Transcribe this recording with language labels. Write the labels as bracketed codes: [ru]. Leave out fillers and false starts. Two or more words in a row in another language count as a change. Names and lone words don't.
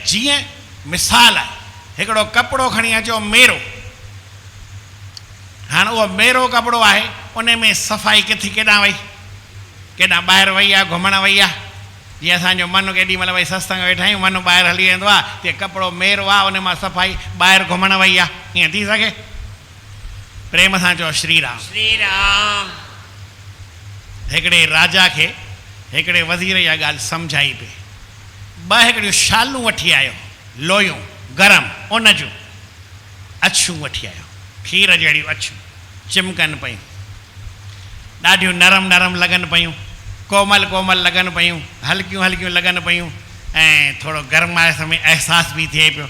[sd] जीअं मिसाल आहे, हिकिड़ो कपिड़ो खणी अचो मेरो, हाणे उहो मेरो कपिड़ो आहे, उन में सफ़ाई किथे केॾांहुं वई, केॾांहुं ॿाहिरि वई आहे, घुमणु वई आहे। जीअं असांजो मनु केॾी महिल भई सत्संग वेठा आहियूं, मनु ॿाहिरि हली वेंदो आहे, तीअं कपिड़ो मेरो आहे, उन मां सफ़ाई ॿाहिरि घुमणु वई आहे, ईअं थी सघे? प्रेम सां चओ श्री राम। श्री राम। हिकिड़े राजा खे हिकिड़े वज़ीर इहा ॻाल्हि सम्झाई पई। ॿ हिकिड़ियूं शालूं वठी आयो, लोयूं गरम, उन जूं अछूं वठी आयो, खीर जहिड़ियूं अछूं, चिमकनि पयूं, ॾाढियूं नरम नरम लॻनि पयूं, कोमल कोमल लॻनि पयूं, हल्कियूं हल्कियूं लॻनि पयूं, ऐं थोरो गरमाइश में अहसास बि थिए पियो।